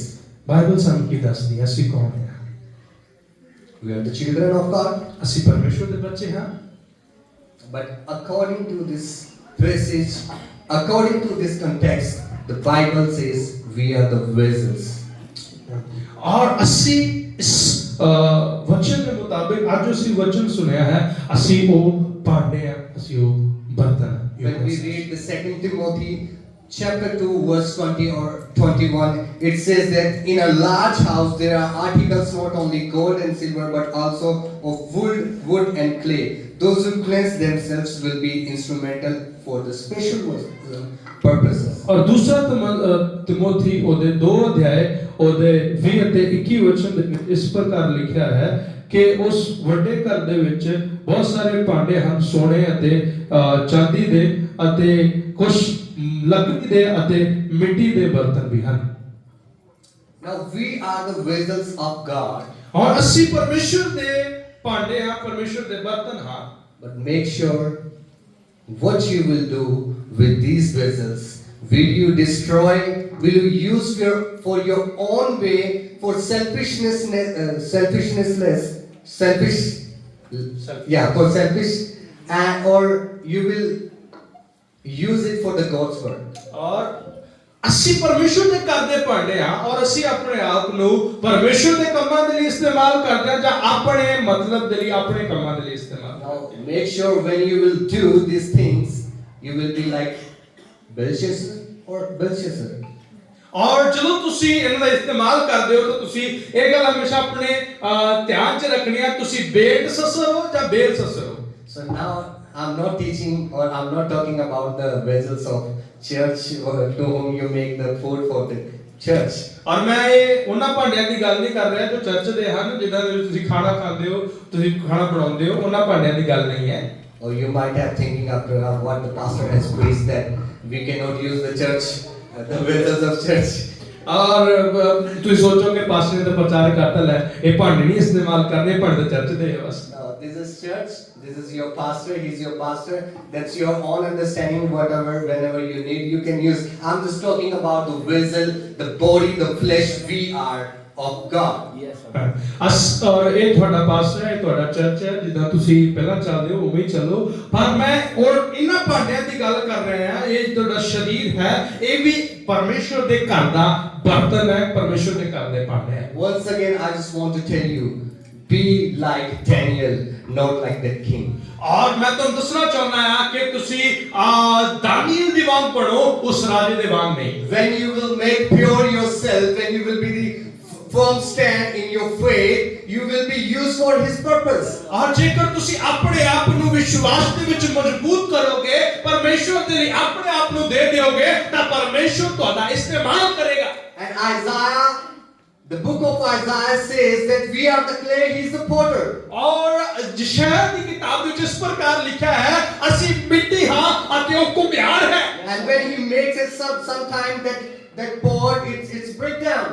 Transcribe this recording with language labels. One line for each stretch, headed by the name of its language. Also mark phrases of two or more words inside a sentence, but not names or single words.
Punjabi: ਬਾਈਬਲ ਸਾਨੂੰ ਕੀ ਦੱਸਦੀ ਹੈ ਅਸੀਂ ਕੌਣ ਹਾਂ?
English: We are the children of God.
Punjabi: ਅਸੀਂ ਪਰਮੇਸ਼ਵਰ ਦੇ ਬੱਚੇ ਹਾਂ।
English: But according to this passage, according to this context, the Bible says we are the vessels.
Punjabi: और ਅਸੀਂ ਇਸ ਵਚਨ ਦੇ ਮੁਤਾਬਿਕ ਅੱਜ ਅਸੀਂ ਵਚਨ ਸੁਣਿਆ ਹੈ ਅਸੀਂ ਉਹ ਭਾਂਡੇ ਆ ਅਸੀਂ ਉਹ ਬਰਤਨ।
English: When we read the 2 Timothy chapter 2 verse 20 or 21, it says that in a large house there are articles not only gold and silver but also of wood and clay. Those who cleanse themselves will be instrumental for the special purposes.
Hindi: और दूसरा तिमोथी
Punjabi: ਉਹਦੇ 2 ਅਧਿਆਏ ਉਹਦੇ 20 ਅਤੇ 21 ਵਚਨ ਦੇ ਵਿੱਚ ਇਸ ਪ੍ਰਕਾਰ ਲਿਖਿਆ ਹੈ ਕਿ ਉਸ ਵੱਡੇ ਘਰ ਦੇ ਵਿੱਚ ਬਹੁਤ ਸਾਰੇ ਭਾਂਡੇ ਹਨ ਸੋਨੇ ਅਤੇ ਚਾਂਦੀ ਦੇ ਅਤੇ ਕੁਝ ਲੱਕੜੀ ਦੇ ਅਤੇ ਮਿੱਟੀ ਦੇ ਬਰਤਨ ਵੀ ਹਨ।
English: Now we are the vessels of God.
Punjabi: ਔਰ ਅਸੀਂ ਪਰਮੇਸ਼ਵਰ ਦੇ ਭਾਂਡੇ ਹਾਂ ਪਰਮੇਸ਼ਵਰ ਦੇ ਬਰਤਨ ਹਾਂ।
English: But make sure what you will do with these vessels. Will you destroy? Will you use for your own way, for selfish, for selfish, or you will use it for the God's work.
Punjabi: ਔਰ ਅਸੀਂ ਪਰਮੇਸ਼ਵਰ ਦੇ ਘਰ ਦੇ ਭਾਂਡੇ ਹਾਂ ਔਰ ਅਸੀਂ ਆਪਣੇ ਆਪ ਨੂੰ ਪਰਮੇਸ਼ਵਰ ਦੇ ਕੰਮਾਂ ਦੇ ਲਈ ਇਸਤੇਮਾਲ ਕਰਦੇ ਹਾਂ ਜਾਂ ਆਪਣੇ ਮਤਲਬ ਦੇ ਲਈ ਆਪਣੇ ਕੰਮਾਂ ਦੇ ਲਈ ਇਸਤੇਮਾਲ।
English: Now make sure when you will do these things, you will be like Belshazzar or Belshazzar.
Punjabi: ਔਰ ਜਦੋਂ ਤੁਸੀਂ ਇਹਨਾਂ ਦਾ ਇਸਤੇਮਾਲ ਕਰਦੇ ਹੋ ਤਾਂ ਤੁਸੀਂ ਇਹ ਗੱਲ ਹਮੇਸ਼ਾ ਆਪਣੇ ਧਿਆਨ 'ਚ ਰੱਖਣੀ ਹੈ, ਤੁਸੀਂ ਬੇਲਸ਼ੱਸਰ ਹੋ ਜਾਂ ਬੇਲਸ਼ੱਸਰ ਹੋ।
English: So now I'm not teaching or I'm not talking about the vessels of church or to whom you make the food for the church.
Punjabi: ਔਰ ਮੈਂ ਇਹ ਉਹਨਾਂ ਭਾਂਡਿਆਂ ਦੀ ਗੱਲ ਨਹੀਂ ਕਰ ਰਿਹਾ ਜੋ ਚਰਚ ਦੇ ਹਨ, ਜਿਨ੍ਹਾਂ ਦੇ ਵਿੱਚ ਤੁਸੀਂ ਖਾਣਾ ਖਾਂਦੇ ਹੋ, ਤੁਸੀਂ ਖਾਣਾ ਬਣਾਉਂਦੇ ਹੋ, ਉਹਨਾਂ ਭਾਂਡਿਆਂ ਦੀ ਗੱਲ ਨਹੀਂ ਹੈ।
English: Or you might have thinking after what the pastor has preached that we cannot use the church, the vessels of church.
Punjabi: ਔਰ ਤੁਸੀਂ ਸੋਚੋਗੇ ਪਾਸਟਰ ਨੇ ਤਾਂ ਪ੍ਰਚਾਰ ਕਰਤਾ ਲੈ ਇਹ ਭਾਂਡੇ ਨਹੀਂ ਇਸਤੇਮਾਲ ਕਰਨੇ, ਭਾਂਡੇ ਤਾਂ ਚਰਚ ਦੇ ਹੈ ਬਸ।
English: No, this is church. This is your pastor. He's your pastor. That's your own understanding. Whatever, whenever you need, you can use. I'm just talking about the vessel, the body, the flesh. We are of God. yes sir.
Punjabi: ਅਸ ਔਰ ਇਹ ਤੁਹਾਡਾ ਪਾਸਟਰ ਹੈ, ਇਹ ਤੁਹਾਡਾ ਚਰਚ ਹੈ, ਜਿੱਦਾਂ ਤੁਸੀਂ ਪਹਿਲਾਂ ਚੱਲਦੇ ਹੋ ਉਵੇਂ ਹੀ ਚੱਲੋ। ਪਰ ਮੈਂ ਔਰ ਇਹਨਾਂ ਭਾਂਡਿਆਂ ਦੀ ਗੱਲ ਕਰ ਰਿਹਾ ਹਾਂ, ਇਹ ਤੁਹਾਡਾ ਸਰੀਰ ਹੈ, ਇਹ ਵੀ ਪਰਮੇਸ਼ਵਰ ਦੇ ਘਰ ਦਾ ਬਰਤਨ ਹੈ, ਪਰਮੇਸ਼ਵਰ ਦੇ ਘਰ ਦੇ ਭਾਂਡੇ ਹੈ।
English: Once again, I just want to tell you, be like Daniel, not like that king.
Punjabi: ਔਰ ਮੈਂ ਤੁਹਾਨੂੰ ਦੱਸਣਾ ਚਾਹੁੰਦਾ ਹਾਂ ਕਿ ਤੁਸੀਂ ਦਾਨੀਏਲ ਦੀ ਵਾਂਗ ਪੜੋ, ਉਸ ਰਾਜੇ ਦੇ ਵਾਂਗ ਨਹੀਂ।
English: When you will make pure yourself, when you will be the firm stand in your faith, you will be used for His purpose.
Punjabi: ਔਰ ਜੇਕਰ ਤੁਸੀਂ ਆਪਣੇ ਆਪ ਨੂੰ ਵਿਸ਼ਵਾਸ ਦੇ ਵਿੱਚ ਮਜ਼ਬੂਤ ਕਰੋਗੇ, ਪਰਮੇਸ਼ਵਰ ਦੇ ਲਈ ਆਪਣੇ ਆਪ ਨੂੰ ਦੇ ਦਿਓਗੇ, ਤਾਂ ਪਰਮੇਸ਼ਵਰ ਤੁਹਾਡਾ ਇਸਤੇਮਾਲ ਕਰੇਗਾ।
English: And Isaiah, the book of Isaiah says that we are the clay, He's the potter.
Punjabi: ਔਰ ਯਸ਼ਾਇਆ ਦੀ ਕਿਤਾਬ ਵਿੱਚ ਇਸ ਪ੍ਰਕਾਰ ਲਿਖਿਆ ਹੈ, ਅਸੀਂ ਮਿੱਟੀ ਹਾਂ ਅਤੇ ਉਹ ਘੁਮਿਆਰ ਹੈ।
English: And when He makes it sometime that pot, it's break down.